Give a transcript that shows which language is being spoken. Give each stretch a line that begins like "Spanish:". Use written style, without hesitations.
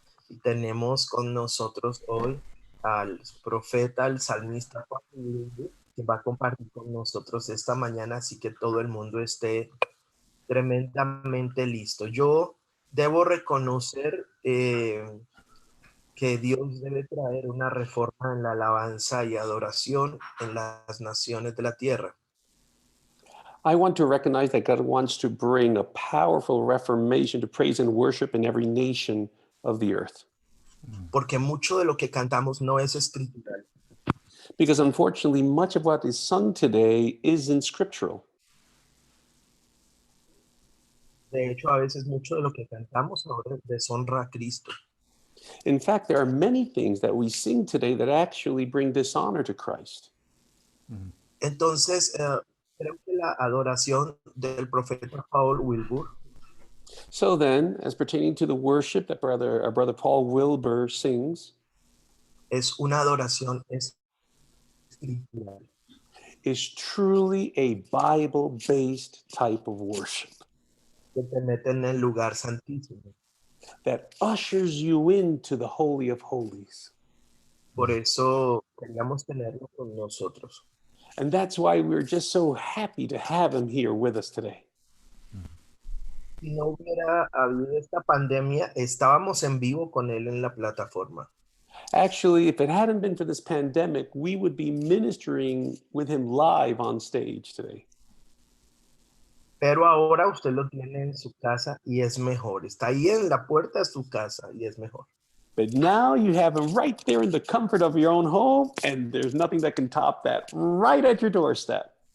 Spanish: Y tenemos con nosotros hoy al profeta, al salmista Wilbur, que va a compartir con nosotros esta mañana, así que todo el mundo esté tremendamente listo. Yo debo reconocer que Dios debe traer una reforma en la alabanza y adoración en las naciones de la tierra.
English: I want to recognize that God wants to bring a powerful reformation to praise and worship in every nation of the earth.
Spanish: Porque mucho de lo que cantamos no es escritural.
English: Because unfortunately, much of what is sung today isn't scriptural.
Spanish: De hecho, a veces mucho de lo que cantamos ahora deshonra a Cristo.
English: In fact, there are many things that we sing today that actually bring dishonor to Christ.
Spanish: Entonces, creo que la adoración del profeta Wilbur
English: So then, as pertaining to the worship that our brother Paul Wilbur sings,
Spanish: es una adoración espiritual.
English: is truly a Bible-based type of worship
Spanish: Que te mete en el lugar santísimo.
English: that ushers you into the Holy of Holies.
Spanish: Por eso queríamos tenerlo con nosotros.
English: And that's why we're just so happy to have him here with us today.
Spanish: Si no hubiera habido esta pandemia, estábamos en vivo con él en la plataforma.
English: Actually, if it hadn't been for this pandemic, we would be ministering with him live on stage today.
Spanish: Pero ahora usted lo tiene en su casa y es mejor. Está ahí en la puerta de su casa y es mejor.
English: But now you have him right there in the comfort of your own home, and there's nothing that can top that, right at your doorstep.